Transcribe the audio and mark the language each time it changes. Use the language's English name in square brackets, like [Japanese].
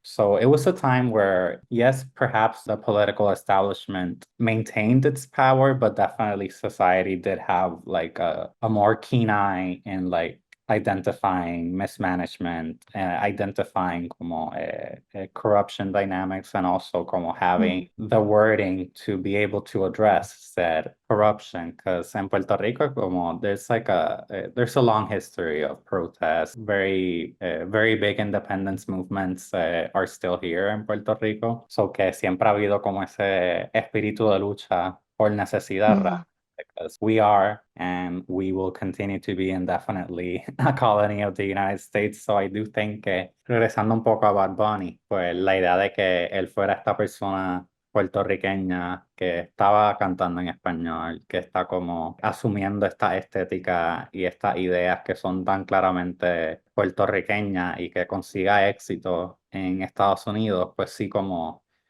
[English] So it was a time where, yes, perhaps the political establishment maintained its power, but definitely society did have like a more keen eye in like identifying mismanagement, identifying como corruption dynamics, and also como having the wording to be able to address said corruption. Because in Puerto Rico, como there's a long history of protests. Very big independence movements are still here in Puerto Rico. [Spanish] So que siempre ha habido como ese espíritu de lucha por necesidad. [English] Because we are and we will continue to be indefinitely a colony of the United States. So I do think [Spanish] que, regresando un poco a Bad Bunny, pues la idea de que él fuera esta persona puertorriqueña que estaba cantando en español, que está como asumiendo esta estética y estas ideas que son tan claramente puertorriqueñas y que consiga éxito en Estados Unidos, pues sí, como